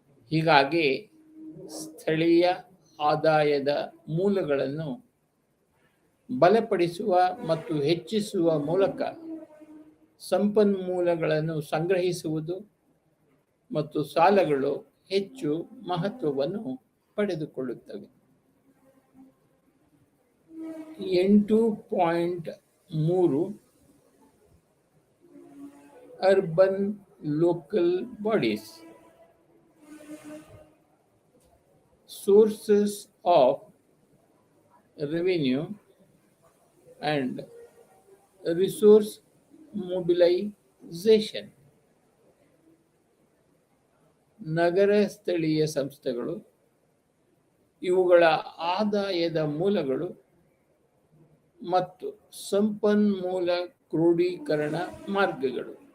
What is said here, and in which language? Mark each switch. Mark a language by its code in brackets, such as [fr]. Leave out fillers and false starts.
[kn] ಹೀಗಾಗಿ ಸ್ಥಳೀಯ ಆದಾಯದ ಮೂಲಗಳನ್ನು ಬಲಪಡಿಸುವ ಮತ್ತು ಹೆಚ್ಚಿಸುವ ಮೂಲಕ ಸಂಪನ್ಮೂಲಗಳನ್ನು ಸಂಗ್ರಹಿಸುವುದು ಮತ್ತು ಸಾಲಗಳು ಹೆಚ್ಚು ಮಹತ್ವವನ್ನು ಪಡೆದುಕೊಳ್ಳುತ್ತವೆ. [en] 8.3 urban local bodies, sources of revenue and resource mobilization. [kn] ನಗರ ಸ್ಥಳೀಯ ಸಂಸ್ಥೆಗಳು ಇವುಗಳ ಆದಾಯದ ಮೂಲಗಳು ಮತ್ತು ಸಂಪನ್ಮೂಲ ಕ್ರೋಢೀಕರಣ ಮಾರ್ಗಗಳು.